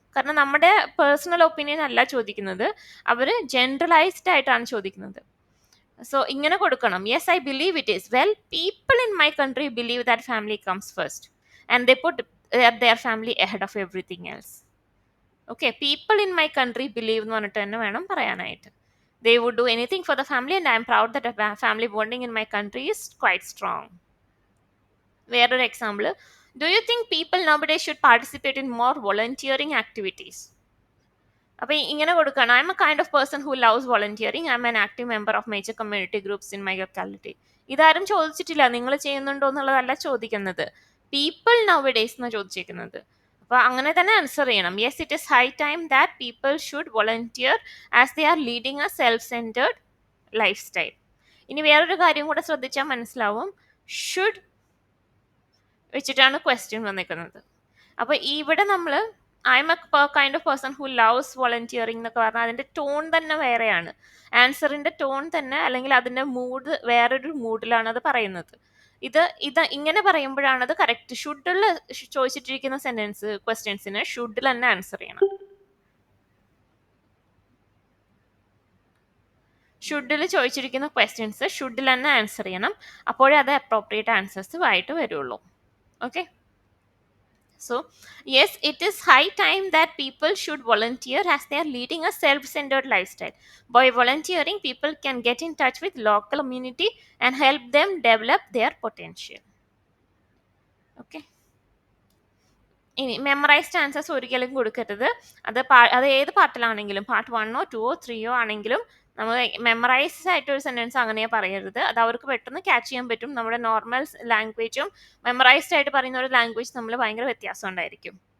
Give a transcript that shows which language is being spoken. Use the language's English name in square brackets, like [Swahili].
[Malayalam] കാരണം നമ്മുടെ personal opinion അല്ല ചോദിക്കുന്നത്, അവർ ജനറലൈസ്ഡ് ആയിട്ടാണ് ചോദിക്കുന്നത്. [English] so [Malayalam] ഇങ്ങനെ കൊടുക്കണം, [English] Yes I believe it is. Well, people in my country believe that family comes first and they put their family ahead of everything else. Okay, people in my country believe [Malayalam] എന്ന് പറഞ്ഞിട്ട് തന്നെ വേണം പറയാനായിട്ട്. [English] They would do anything for the family and I am proud that a family bonding in my country is quite strong. [Malayalam] വേറൊരു example, [English] do you think people nowadays should participate in more volunteering activities? [Malayalam] അപ്പോൾ ഇങ്ങനെ കൊടുക്കണം, [English] I'm a kind of person who loves volunteering, I'm an active member of major community groups in my locality. [Malayalam] ഇതാരും ചോദിച്ചിട്ടില്ല, നിങ്ങൾ ചെയ്യുന്നുണ്ടോ എന്നുള്ളതല്ല ചോദിക്കുന്നത്, people നൗഡേയ്സ് എന്നാണ് ചോദിച്ചിരിക്കുന്നത്. അപ്പോൾ അങ്ങനെ തന്നെ ആൻസർ ചെയ്യണം, [English] Yes it is high time that people should volunteer as they are leading a self centred lifestyle. [Malayalam] ഇനി വേറൊരു കാര്യം കൂടെ ശ്രദ്ധിച്ചാൽ മനസ്സിലാവും, ഷുഡ് വെച്ചിട്ടാണ് ക്വസ്റ്റ്യൻ വന്നിരിക്കുന്നത്. അപ്പോൾ ഇവിടെ നമ്മൾ [English] I'm a kind of person who loves volunteering [Malayalam] എന്നൊക്കെ പറഞ്ഞാൽ അതിൻ്റെ ടോൺ തന്നെ വേറെയാണ്. ആൻസറിൻ്റെ ടോൺ തന്നെ, അല്ലെങ്കിൽ അതിൻ്റെ മൂഡ് വേറൊരു മൂഡിലാണ് അത് പറയുന്നത്. ഇത് ഇങ്ങനെ പറയുമ്പോഴാണ് അത് കറക്റ്റ്. ഷുഡുള്ള ചോദിച്ചിട്ടിരിക്കുന്ന സെന്റൻസ് ക്വസ്റ്റ്യൻസിന് ഷുഡിൽ തന്നെ ആൻസർ ചെയ്യണം. ഷുഡിൽ ചോദിച്ചിരിക്കുന്ന ക്വസ്റ്റ്യൻസ് ഷുഡിൽ തന്നെ ആൻസർ ചെയ്യണം. അപ്പോഴേ അത് അപ്രോപ്രിയേറ്റ് ആൻസേഴ്സ് ആയിട്ട് വരുള്ളൂ. [English] Okay, so yes, it is high time that people should volunteer as they are leading a self-centered lifestyle. By volunteering, people can get in touch with local community and help them develop their potential. [Malayalam] Okay, ഇനി മെമ്മറൈസ്ഡ് answers ഒരിക്കലും കൊടുക്കരുത്. അത് ഏത് പാർട്ടിലാണെങ്കിലും, part 1ഓ 2ഓ 3ഓ ആണെങ്കിലും നമ്മൾ memorise ആയിട്ടൊരു sentence അങ്ങനെ പറയരുത്. അത് അവർക്ക് പെട്ടെന്ന് ക്യാച്ച് ചെയ്യാൻ പറ്റും. നമ്മുടെ നോർമൽ ലാംഗ്വേജും മെമ്മറൈസ്ഡ് ആയിട്ട് പറയുന്ന ഒരു ലാംഗ്വേജ് തമ്മിൽ ഭയങ്കര വ്യത്യാസം ഉണ്ടായിരിക്കും.